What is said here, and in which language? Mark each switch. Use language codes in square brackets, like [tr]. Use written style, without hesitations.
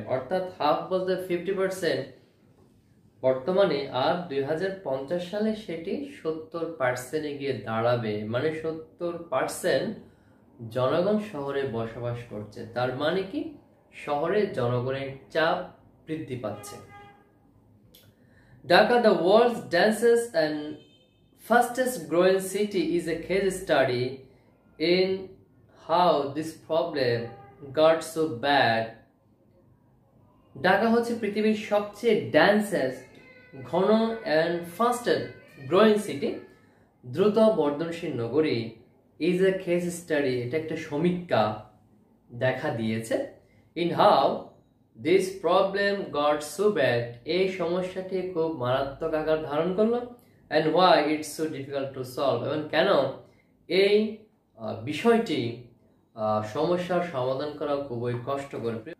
[bn] অর্থাৎ হাফ বলতে 50% বর্তমানে, আর 2050 সালে সেটি 70% গিয়ে দাঁড়াবে। মানে 70% জনগণ শহরে বসবাস করছে। তার মানে কি, শহরে জনগণের চাপ বৃদ্ধি পাচ্ছে। [en] Dhaka, the world's densest and fastest growing city, is a case study in how this problem got so bad. [bn] Dhaka হচ্ছে পৃথিবীর সবচেয়ে ডেন্সেস্ট, ঘন [en] and fastest growing city, [bn] দ্রুত বর্ধনশীল নগরী। [en] is a case study, [bn] এটা একটা সমীক্ষা দেখা দিয়েছে [en] in how this problem got so bad, [bn] এই সমস্যাটি খুব মারাত্মক আকার ধারণ করলো, [en] and why it's so difficult to solve, [bn] এবং কেন এই বিষয়টি সমস্যার সমাধান করা খুবই কষ্টকর।